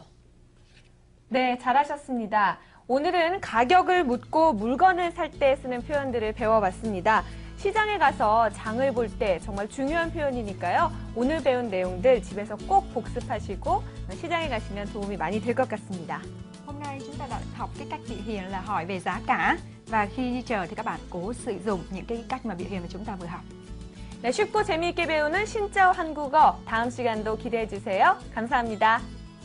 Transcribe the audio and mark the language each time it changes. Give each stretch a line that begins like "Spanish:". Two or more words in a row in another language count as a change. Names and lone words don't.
Korean: 네, 잘하셨습니다. 오늘은 가격을 묻고 물건을 살 때 쓰는 표현들을 배워봤습니다. 시장에 가서 장을 볼 때 정말 중요한 표현이니까요. 오늘 배운 내용들 집에서 꼭 복습하시고 시장에 가시면 도움이 많이 될 것 같습니다.
Vietnamese: Hôm nay chúng ta đã học cái cách biểu hiện là hỏi về giá cả, và khi đi chờ thì các bạn cố sử dụng những cái cách mà biểu hiện mà chúng ta vừa học.
Korean: 네, 쉽고 재미있게 배우는 신짜오 한국어 다음 시간도 기대해 주세요. 감사합니다.